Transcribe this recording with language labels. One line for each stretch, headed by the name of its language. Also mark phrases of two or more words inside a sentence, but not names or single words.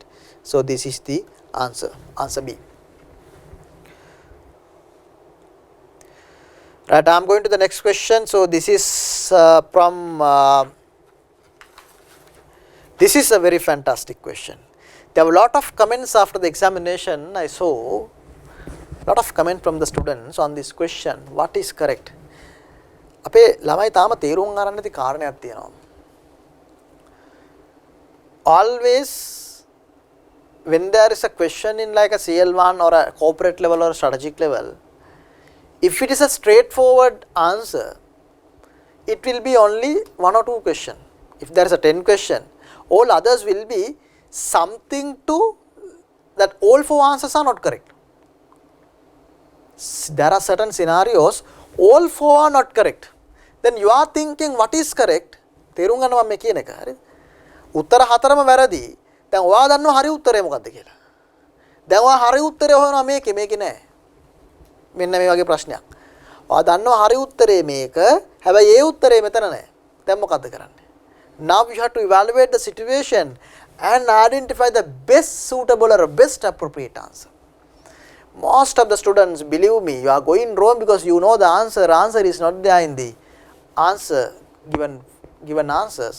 English: So this is the answer, answer B. Right, I am going to the next question. So this is this is a very fantastic question. There were a lot of comments after the examination. I saw a lot of comment from the students on this question. What is correct?
Sinhala: අපේ ළමයි තාම තේරුම් ගන්න නැති කාරණයක් තියෙනවා.
English: Always when there is a question in like a CL1 or a corporate level or a strategic level, if it is a straightforward answer, it will be only 1 or 2 question. If there is a 10 question, all others will be something to that all 4 answers are not correct. There are certain scenarios, all 4 are not correct. Then you are thinking what is correct?
Sinhala: තේරුම් ගන්නවා මම කියන එක. හරිද? උත්තර 4ම වැරදි. දැන් ඔයා දන්නවා හරි උත්තරේ මොකක්ද කියලා. දැන් ඔයා හරි උත්තරේ හොයනවා මේකේ නෑ. මෙන්න මේ වගේ ප්‍රශ්නයක්. ඔයා දන්නවා හරි උත්තරේ මේක. හැබැයි ඒ උත්තරේ මෙතන නෑ. දැන් මොකද්ද කරන්නේ?
English: Now you have to evaluate the situation and identify the best suitable or best appropriate answer. Most of the students, believe me, you are going wrong because you know the answer. Answer is not there in the answer given answers.